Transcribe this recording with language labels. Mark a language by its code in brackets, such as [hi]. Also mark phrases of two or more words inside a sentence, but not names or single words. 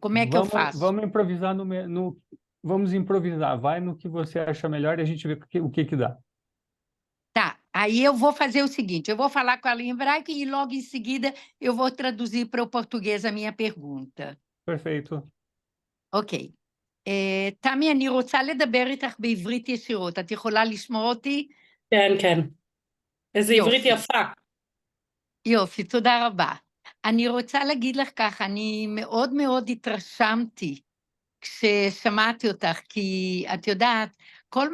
[pt] Como é que eu faço? Vamos improvisar vamos improvisar. Vai no que você acha melhor e a gente vê o que dá. Tá, aí eu vou fazer o seguinte, eu vou falar com ela em hebraico e logo em seguida eu vou traduzir para o português a minha pergunta. Perfeito. [he] אוקיי. תמי, אני רוצה לדבר איתך בעברית ישירות. את יכולה לשמוע אותי? כן. איזה עברית יפה. יופי, תודה רבה. אני רוצה להגיד לך ככה, אני מאוד מאוד התרשמתי כששמעתי אותך, כי את יודעת, כל